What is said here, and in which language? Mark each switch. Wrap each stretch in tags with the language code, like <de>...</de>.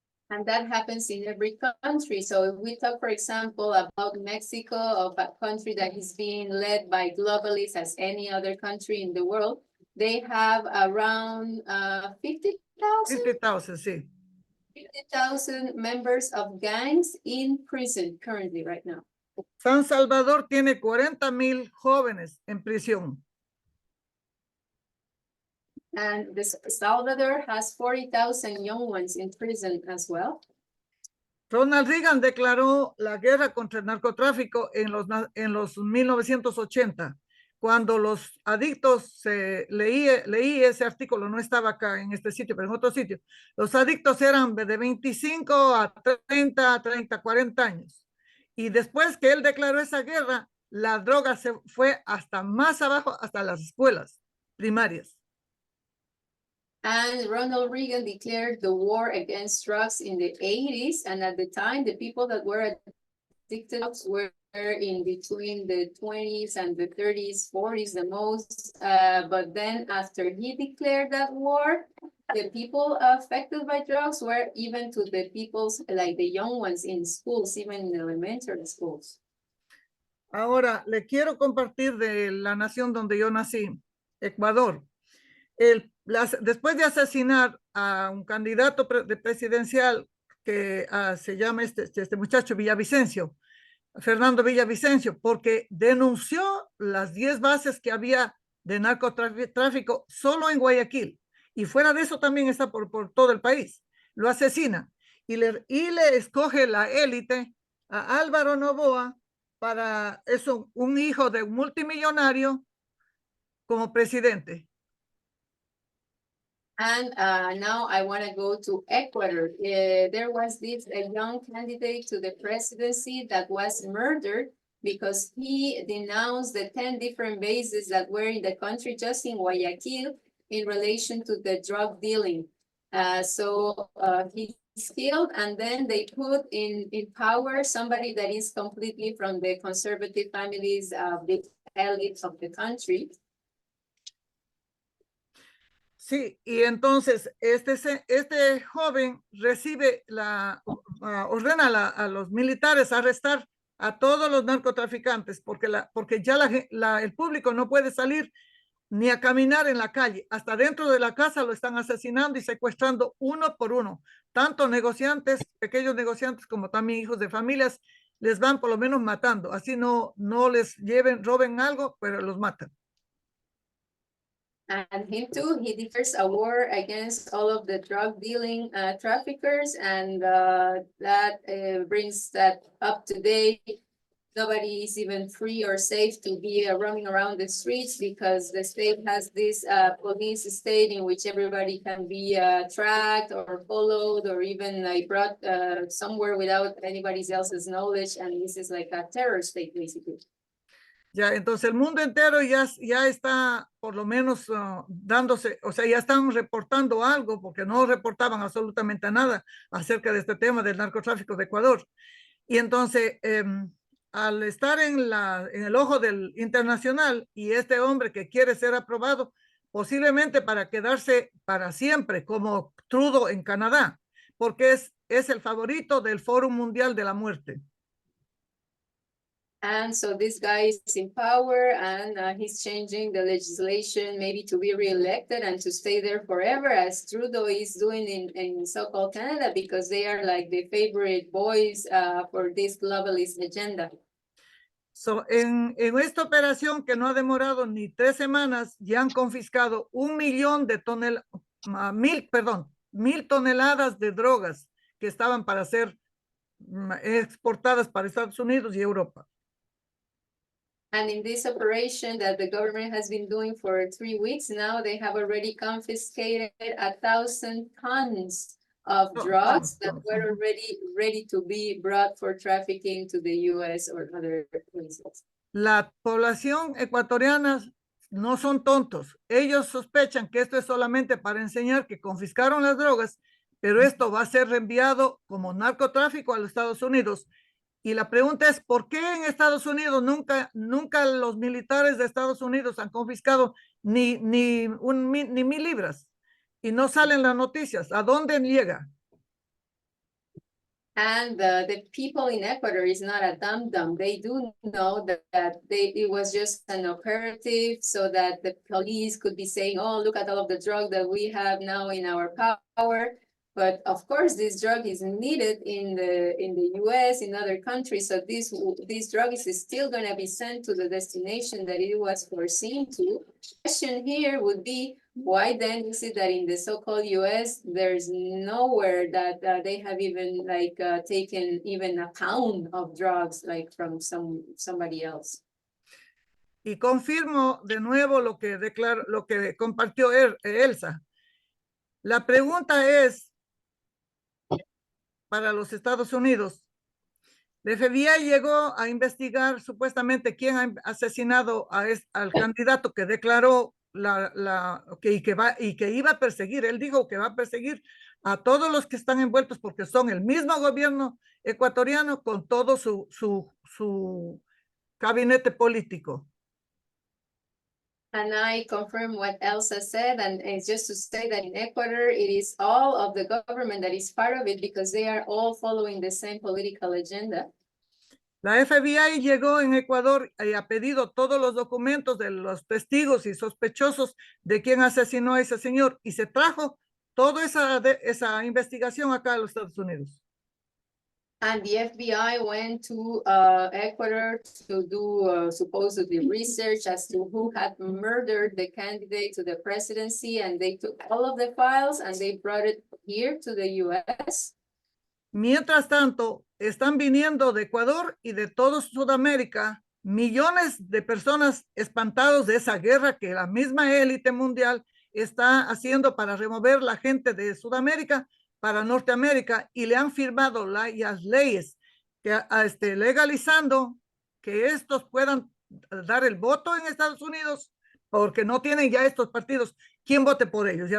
<en>And that happens in every country. So if we talk, for example, about Mexico, of a country that is being led by globalists as any other country in the world, they have around 50,000</en> <es>50,000, sí.</es> <en>50,000 members of gangs in prison currently right now.</en> <es>San Salvador tiene 40,000 jóvenes en prisión.</es> <en>And Salvador has 40,000 young ones in prison as well.</en> <es>Ronald Reagan declaró la guerra contra el narcotráfico en los 1980. Cuando los adictos, leí ese artículo, no estaba acá en este sitio, pero en otro sitio. Los adictos eran de 25 a 30, 40 años. Y después que él declaró esa guerra, la droga se fue hasta más abajo, hasta las escuelas primarias.</es> <en>And Ronald Reagan declared the war against drugs in the 80s. And at the time, the people that were addicted to drugs were in between the 20s and the 30s, 40s the most. But then after he declared that war, the people affected by drugs were even to the people's, like the young ones in schools, even in elementary schools.</en> <es>Ahora, le quiero compartir de la nación donde yo nací, Ecuador. Después de asesinar a un candidato presidencial que se llama este muchacho Villavicencio, Fernando Villavicencio, porque denunció las 10 bases que había de narcotráfico solo en Guayaquil, y fuera de eso también está por todo el país. Lo asesina y le escoge la élite a Álvaro Noboa para eso, un hijo de un multimillonario como presidente.</es> <en>And now I want to go to Ecuador. There was this a young candidate to the presidency that was murdered because he denounced the 10 different bases that were in the country, just in Guayaquil, in relation to the drug dealing. So he's killed, and then they put in power somebody that is completely from the conservative families of the elites of the country.</en> <es>Sí, y entonces este joven recibe ordena a los militares arrestar a todos los narcotraficantes porque ya el público no puede salir ni a caminar en la calle. Hasta dentro de la casa lo están asesinando y secuestrando uno por uno. Tanto negociantes, pequeños negociantes, como también hijos de familias, les van por lo menos matando. Así no les roben algo, pero los matan.</es> <en>And him too, he declares a war against all of the drug dealing traffickers, and that brings that up to date. Nobody is even free or safe to be roaming around the streets because the state has this police state in which everybody can be tracked or followed or even brought somewhere without anybody else's knowledge, and this is like a terror state basically.</en> <es>Ya, entonces el mundo entero ya está por lo menos dándose, o sea, ya están reportando algo porque no reportaban absolutamente nada acerca de este tema del narcotráfico de Ecuador. Y entonces, al estar en el ojo del internacional y este hombre que quiere ser aprobado, posiblemente para quedarse para siempre como Trudeau en Canadá, porque es el favorito del Foro Mundial de la Muerte.</es> <en>And so this guy is in power and he's changing the legislation maybe to be reelected and to stay there forever, as Trudeau is doing in so-called Canada, because they are like the favorite boys for this globalist agenda.</en> <es>So, en esta operación que no ha demorado ni 3 semanas, ya han confiscado 1.000 toneladas de drogas que estaban para ser exportadas para Estados Unidos y Europa.</es> <en>And in this operation that the government has been doing for 3 weeks now, they have already confiscated 1,000 tons of drugs that were already ready to be brought for trafficking to the US or other places.</en> <es>La población ecuatoriana no son tontos. Ellos sospechan que esto es solamente para enseñar que confiscaron las drogas, pero esto va a ser reenviado como narcotráfico a los Estados Unidos. Y la pregunta es, ¿por qué en Estados Unidos nunca los militares de Estados Unidos han confiscado ni 1,000 libras? Y no salen las noticias. ¿A dónde llega?</es> <en>And the people in Ecuador is not a dum-dum. They do know that it was just an operative so that the police could be saying, oh, look at all of the drug that we have now in our power. But of course, this drug is needed in the US, in other countries. So this drug is still going to be sent to the destination that it was foreseen to. The question here would be, why then is it that in the so-called US, there's nowhere that they have even taken even a pound of drugs like from somebody else?</en> <es>Y confirmo de nuevo lo que compartió Elsa. La pregunta es, para los Estados Unidos, la FBI llegó a investigar supuestamente quién ha asesinado al candidato que declaró que iba a perseguir. Él dijo que va a perseguir a todos los que están envueltos porque son el mismo gobierno ecuatoriano con todo su gabinete político.</es> <en>And I confirm what Elsa said, and it's just to say that in Ecuador, it is all of the government that is part of it because they are all following the same political agenda.</en> <es>La FBI llegó en Ecuador y ha pedido todos los documentos de los testigos y sospechosos de quién asesinó a ese señor y se trajo toda esa investigación acá a los Estados Unidos.</es> <en>And the FBI went to Ecuador to do supposedly research as to who had murdered the candidate to the presidency, and they took all of the files and they brought it here to the US.</en> <es>Mientras tanto, están viniendo de Ecuador y de toda Sudamérica millones de personas espantados de esa guerra que la misma élite mundial está haciendo para remover la gente de Sudamérica para Norteamérica y le han firmado las leyes que, legalizando que estos puedan dar el voto en Estados Unidos porque no tienen ya estos partidos quien vote por ellos.</es>